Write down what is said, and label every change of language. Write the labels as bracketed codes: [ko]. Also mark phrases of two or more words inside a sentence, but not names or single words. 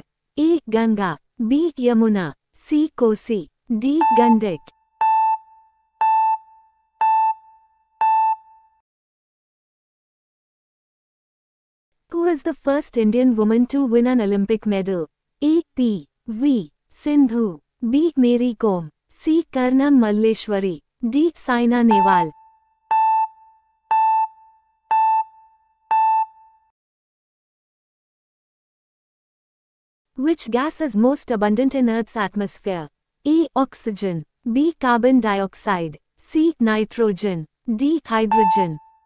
[en] A. Ganga. B. Yamuna. C. Kosi. D. Gandak. Who is the first Indian woman to win an Olympic medal? A. P. V. Sindhu. B. Mary Kom. C. Karnam Malleshwari. D. Saina Nehwal. Which gas is most abundant in Earth's atmosphere? A. Oxygen. B. Carbon dioxide. C. Nitrogen. D. Hydrogen.